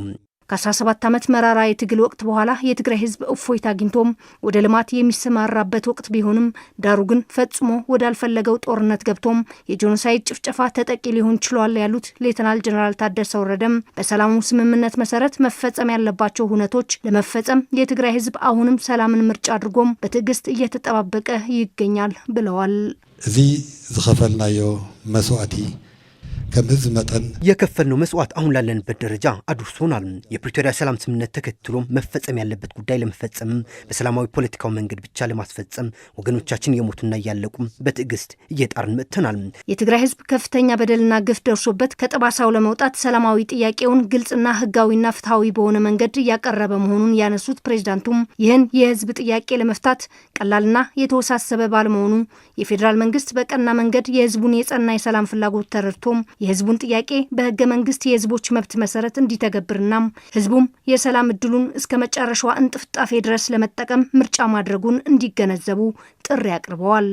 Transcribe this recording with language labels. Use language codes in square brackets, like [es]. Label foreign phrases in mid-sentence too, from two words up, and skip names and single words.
[am] ከ17 ዓመት መራራ የትግል ወቅት በኋላ የትግራይ ህዝብ እፎይታ አግኝቶም ወደ ልማት የሚሰማራበት ወቅት ቢሆንም ዳሩ ግን ፈጽሞ ወዳልፈለገው ጦርነት ገብቶም የጄኖሳይድ ጭፍጨፋ ተጠቂ ሊሆን ችሏል ያሉት ሌተናል ጀነራል ታደሰ ወረደም በሰላሙ ስምምነት መሰረት መፈጸም ያለባቸው ሁነቶች ለመፈጸም የትግራይ ህዝብ አሁንም ሰላምን ምርጫ አድርጎም በትዕግስት እየተጠባበቀ ይገኛል ብለዋል። [ti] እዚ ዝኸፈልናዮ መስዋዕቲ ከምዝ መጠን [am] የከፈልነው መስዋዕት አሁን ላለንበት ደረጃ አድርሶናል። የፕሪቶሪያ ሰላም ስምምነት ተከትሎ መፈጸም ያለበት ጉዳይ ለመፈጸም በሰላማዊ ፖለቲካው መንገድ ብቻ ለማስፈጸም ወገኖቻችን የሞቱና እያለቁ በትዕግስት እየጣርን መጥተናል። የትግራይ ህዝብ ከፍተኛ በደልና ግፍ ደርሶበት ከጠባሳው ለመውጣት ሰላማዊ ጥያቄውን ግልጽና ህጋዊና ፍትሃዊ በሆነ መንገድ እያቀረበ መሆኑን ያነሱት ፕሬዝዳንቱም ይህን የህዝብ ጥያቄ ለመፍታት ቀላልና የተወሳሰበ ባለመሆኑ የፌዴራል መንግስት በቀና መንገድ የህዝቡን የጸና የሰላም ፍላጎት ተረድቶም የህዝቡን ጥያቄ በህገ መንግስት የህዝቦች መብት መሰረት እንዲተገብርና ህዝቡም የሰላም እድሉን እስከ መጨረሻው እንጥፍጣፌ ድረስ ለመጠቀም ምርጫ ማድረጉን እንዲገነዘቡ ጥሪ አቅርበዋል።